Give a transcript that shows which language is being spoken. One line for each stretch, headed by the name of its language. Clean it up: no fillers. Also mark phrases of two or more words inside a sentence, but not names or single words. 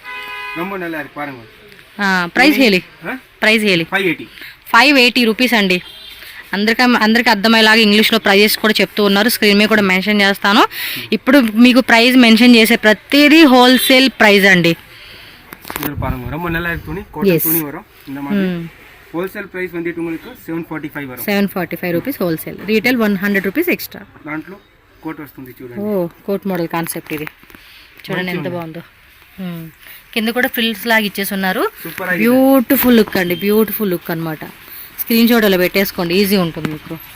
Telugu: ప్రైస్ హేలి 580 రూపీస్ అండి. అందరికీ అర్థమయ్యేలాగా ఇంగ్లీష్లో ప్రైజెస్ కూడా చెప్తూ ఉన్నారు, స్క్రీన్ మీద కూడా మెన్షన్ చేస్తాను. ఇప్పుడు మీకు ప్రైస్ మెన్షన్ చేసే ప్రతిదీ
English: wholesale price
Telugu: అండి.
Tamil: இதில் பாருங்க ரொம்ப நல்லா இருக்கு துணி காட்டன் Yes. துணி வரும் இந்த மாதிரி
English: wholesale price
Tamil: வந்துட்டு உங்களுக்கு 745 వரும்
Telugu: 745
English: rupees wholesale, retail
Telugu: 100
English: rupees extra.
Telugu: దాంట్లో కోట్ వస్తుంది చూడండి. ఓ
English: coat model concept
Telugu: ఇది చూడండి ఎంత బాగుందో. కింద కూడా ఫ్రిల్స్ లాగా ఇచ్చేసి ఉన్నారు.
English: beautiful look
Telugu: అండి,
English: beautiful look
Telugu: అన్నమాట.
English: screen shot
Telugu: అలా పెట్టేసుకోండి, ఈజీ ఉంటుంది మీకు.